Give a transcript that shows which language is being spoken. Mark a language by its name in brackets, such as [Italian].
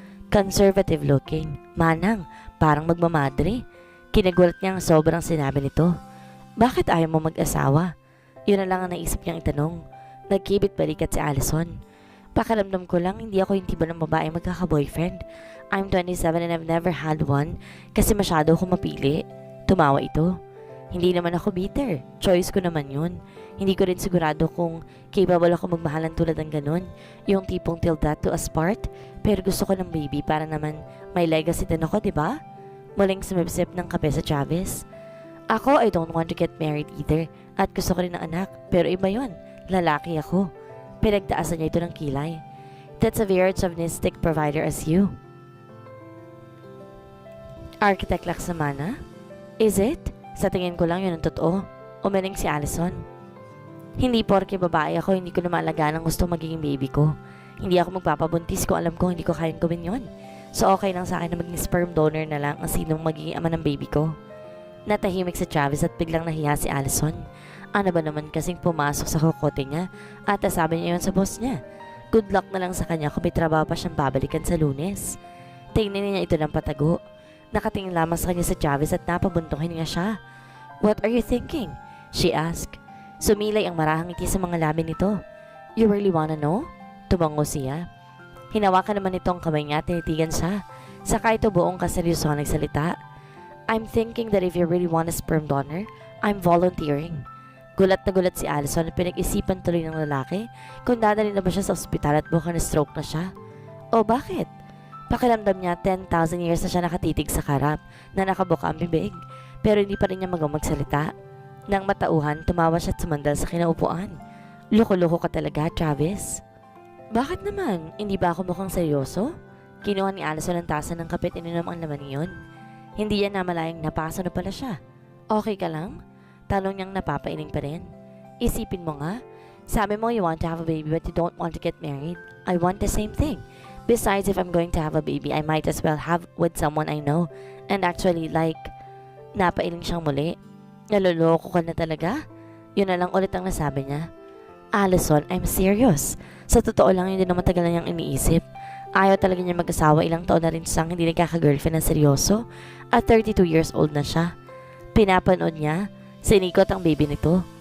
[English] Conservative looking, [Filipino] manang, parang magmamadre. Kinagulat niya ang sobrang sinabi nito. Bakit ayaw mo mag-asawa? Yun na lang ang naisip niyang itanong. Nagkibit balikat si Allison. Pakiramdam ko lang hindi ako yung tipo ng babae magkaka-boyfriend. [English] I'm 27 and I've never had one [Filipino] kasi masyado akong mapili. Tumawa ito. Hindi naman ako bitter. Choice ko naman yun. Hindi ko rin sigurado kung capable ako magmahalan tulad ng ganun. Yung tipong [English] till death to us part. [Filipino] Pero gusto ko ng baby para naman may legacy din ako, diba? Muling sumipsip ng kape sa Travis. [English] Ako, I don't want to get married either. [Filipino] At gusto ko rin ng anak. Pero iba yun. Lalaki ako. Pinagtaasan niya ito ng kilay. [English] That's a very chauvinistic provider as you. Architect Laksamana? Is it? [Filipino] Sa tingin ko lang yun ang totoo. Umiling si Allison. Hindi porke babae ako, hindi ko na maalagaan ang gusto magiging baby ko. Hindi ako magpapabuntis kung alam ko hindi ko kayang gawin yun. So okay lang sa akin na maging sperm donor na lang ang sinong magiging ama ng baby ko. Natahimik si Travis at biglang nahiya si Allison. Ano ba naman kasing pumasok sa kokote niya at nasabi niya yun sa boss niya. Good luck na lang sa kanya kung may trabaho pa siyang babalikan sa Lunes. Tingnan niya ito ng patago. Nakatingin lamang sa kanya si Travis at napabuntong niya siya. [English] What are you thinking? She asked. [Filipino] Sumilay ang marahang ngiti sa mga labi nito. [English] You really wanna know? [Filipino] Tumango siya. Hinawakan naman nito ang kamay niya at tinitigan siya. Saka ito buong kaseryoso nagsalita. [English] I'm thinking that if you really want a sperm donor, I'm volunteering. [Filipino] Gulat na gulat si Allison at pinag-isipan tuloy ng lalaki kung dadalhin na ba siya sa ospital at bukang na stroke na siya. O bakit? Pakiramdam niya 10,000 years na siya nakatitig sa karap na nakabuka ang bibig pero hindi pa rin niya magaw magsalita. Nang matauhan, tumawa siya at sumandal sa kinaupuan. Loko-loko ka talaga, Travis. Bakit naman? Hindi ba ako mukhang seryoso? Kinuha ni Allison ang tasa ng kape at ininom ang laman niyon. Hindi yan namalayang napaso na pala siya. Okay ka lang? Tanong niyang napapailing pa rin. Isipin mo nga. [English] Sabi mo you want to have a baby but you don't want to get married. I want the same thing. Besides, if I'm going to have a baby, I might as well have with someone I know. And actually, [Filipino] napailing siyang muli. Naloloko ka na talaga? Yun na lang ulit ang nasabi niya. Allison, [English] I'm serious. [Filipino] Sa totoo lang, hindi naman tagal na niyang iniisip. Ayaw talaga niya mag-asawa, ilang taon na rin siyang hindi nagkaka-girlfriend ng seryoso. At 32 years old na siya. Pinapanood niya, sinikot ang baby nito.